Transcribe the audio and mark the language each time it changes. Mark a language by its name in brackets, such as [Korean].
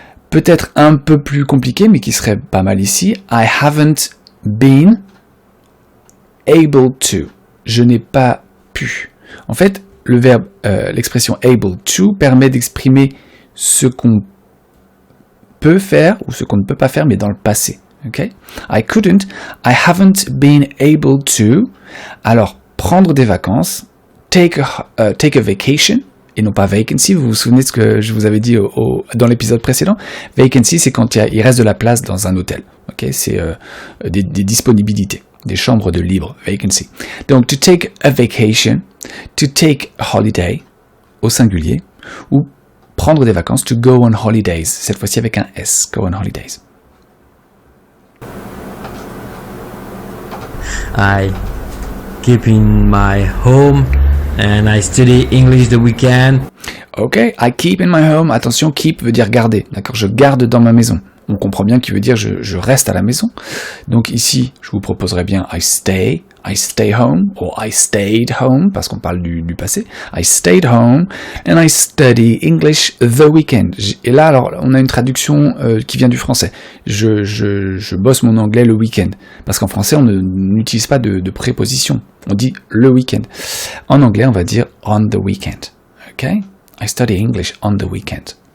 [French] Peut-être un peu plus compliqué, mais qui serait pas mal ici. [English] I haven't been able to. [French] Je n'ai pas pu. En fait, le verbe, l'expression able to permet d'exprimer ce qu'on peut faire ou ce qu'on ne peut pas faire, mais dans le passé. Okay? [English] I couldn't, I haven't been able to. [French] Alors, prendre des vacances, [English] take a vacation, [French] et non pas vacancy. Vous vous souvenez de ce que je vous avais dit dans l'épisode précédent? Vacancy, c'est quand il reste de la place dans un hôtel. Okay? C'est des disponibilités. Des chambres de libre, vacancy. Donc, [English] to take a vacation, to take a holiday, [French] au singulier, ou prendre des vacances, [English] to go on holidays, [French] cette fois-ci avec un S, [English] go on holidays. I keep in my home and I study English the weekend. [French] Ok, [English] I keep in my home, [French] attention, keep veut dire garder, d'accord, je garde dans ma maison. On comprend bien qu'il veut dire je reste à la maison. Donc ici, je vous proposerais bien [English] I stay home, [French] ou [English] I stayed home, [French] parce qu'on parle du passé. [English] I stayed home, and I study English the weekend. [French] Et là, alors, on a une traduction qui vient du français. Je bosse mon anglais le week-end. Parce qu'en français, on n'utilise pas de préposition. On dit le week-end. En anglais, on va dire [English] on the weekend. [French] Ok? [English] I study English on the weekend.